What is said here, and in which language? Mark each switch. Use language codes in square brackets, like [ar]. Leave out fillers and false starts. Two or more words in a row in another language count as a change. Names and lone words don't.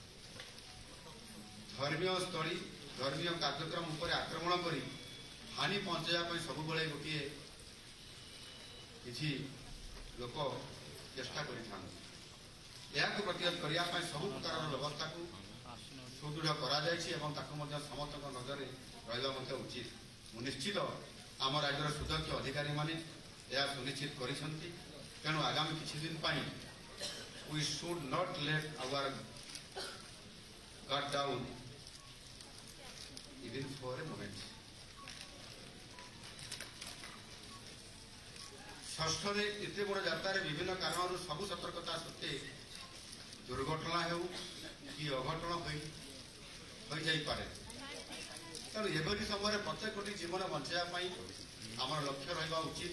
[or] ଧର୍ମୀୟ ସ୍ଥଳୀ, ଧର୍ମୀୟ କାର୍ଯ୍ୟକ୍ରମ ଉପରେ ଆକ୍ରମଣ କରି ହାନି ପହଞ୍ଚାଇବା ପାଇଁ ସବୁବେଳେ ଗୋଟିଏ କିଛି ଲୋକ ଚେଷ୍ଟା କରିଥାନ୍ତି। ଏହାକୁ ପ୍ରତିରୋଧ କରିବା ପାଇଁ ସବୁ ପ୍ରକାରର ବ୍ୟବସ୍ଥାକୁ ସୁଦୃଢ଼ କରାଯାଇଛି ଏବଂ ତାକୁ ମଧ୍ୟ ସମସ୍ତଙ୍କ ନଜରରେ ରହିବା ମଧ୍ୟ ଉଚିତ। ମୁଁ ନିଶ୍ଚିତ ଆମ ରାଜ୍ୟର ସୁଦକ୍ଷ ଅଧିକାରୀମାନେ ଏହା ସୁନିଶ୍ଚିତ କରିଛନ୍ତି। ତେଣୁ ଆଗାମୀ କିଛି ଦିନ ପାଇଁ [en] we should not let our guard down even for a moment. [or] ଷଷ୍ଠରେ ଏତେ ବଡ଼ ଯାତ୍ରାରେ ବିଭିନ୍ନ କାରଣରୁ ସବୁ ସତର୍କତା ସତ୍ତ୍ୱେ ଦୁର୍ଘଟଣା ହେଉ କି ଅଘଟଣ ହୋଇଯାଇପାରେ। ତେଣୁ ଏଭଳି ସମୟରେ ପ୍ରତ୍ୟେକଟି ଜୀବନ ବଞ୍ଚାଇବା ପାଇଁ ଆମର ଲକ୍ଷ୍ୟ ରହିବା ଉଚିତ।